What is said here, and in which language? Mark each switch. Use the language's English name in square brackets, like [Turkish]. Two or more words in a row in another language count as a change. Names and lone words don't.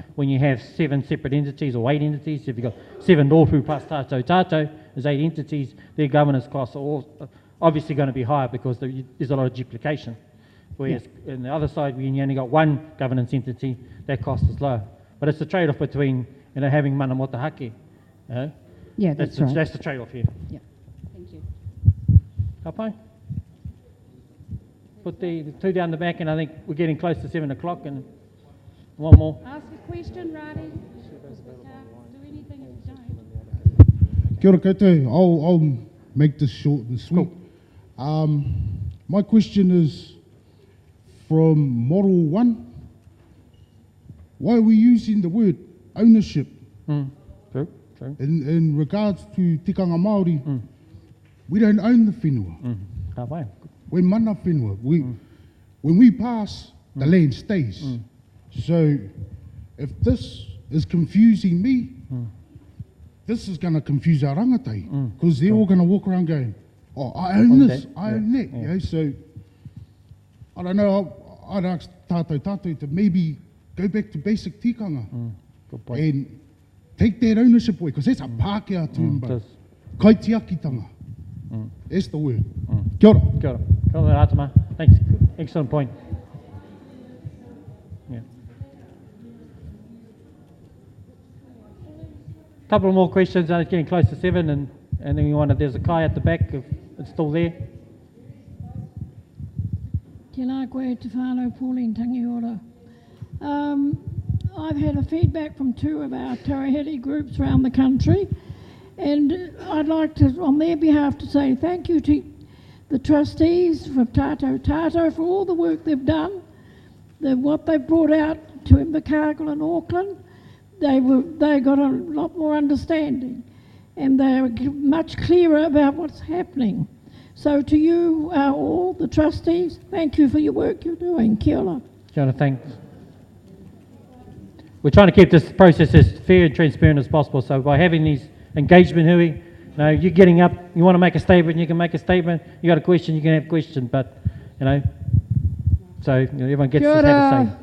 [English] When you have 7 separate entities or 8 entities, if you've got 7 Norfu plus Tato, there's 8 entities, their governance costs are all obviously going to be higher because there's a lot of duplication. Whereas on the other side, when you only got one governance entity, that cost is low. But it's the trade-off between having [Māori] mana mota hake. [English] Yeah, that's right. That's the trade-off here. Yeah. Thank you. [Māori] Kapai? [English] Put the 2 down the back, and I think we're getting close to 7 o'clock, and one more. Ask a question, Radi. Do anything if you don't. [Māori] Kia ora koutou. [English] I'll make this short and sweet. Cool. My question is, from Model 1, why are we using the word ownership? True. In regards to [Māori] tikanga Maori, [English] we don't own the whenua. We're [Māori] mana whenua. [English] When we pass, the land stays. So if this is confusing me, this is going to confuse our rangatai, because they're all going to walk around going, I own this, I own that. You know, so I don't know, I'd ask tātou to maybe go back to basic tikanga and take that ownership away, because that's a Pākehā term, but kaitiakitanga. That's the word. [Māori] Kia ora. Kia ora. Kia ora, Atama. [English] Thanks. Excellent point. Yeah. Couple more questions. It's getting close to 7, and then there's a kai at the back if it's still there. [Māori] Tēnā koe te whānau Pauline Tangiora. [English] I've had a feedback from 2 of our Tauhiri groups around the country, and I'd like to, on their behalf, to say thank you to the trustees from Tato for all the work they've done, what they've brought out to Invercargill and Auckland. They got a lot more understanding, and they're much clearer about what's happening. So to you all, the trustees, thank you for your work you're doing. [Māori] Kia ora. Kia ora, [English] thanks. We're trying to keep this process as fair and transparent as possible, so by having these engagement hui, No, you're getting up, you want to make a statement, you can make a statement. You got a question, you can have a question, but, so everyone gets to have a say.